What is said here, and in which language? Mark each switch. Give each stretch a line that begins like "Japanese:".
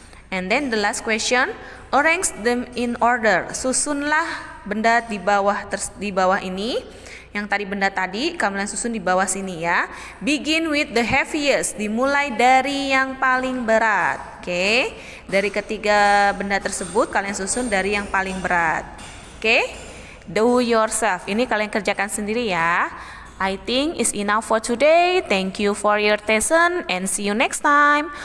English: And then the last question, arrange them in order.
Indonesian: Susunlah benda di bawah ini. Yang tadi benda tadi, kalian susun di bawah sini ya.
English: Begin with the heaviest.
Indonesian: Dimulai dari yang paling berat. Oke. Dari ketiga benda tersebut, kalian susun dari yang paling berat. Oke.
English: Do yourself.
Indonesian: Ini kalian kerjakan sendiri ya.
English: I think it's enough for today. Thank you for your attention and see you next time.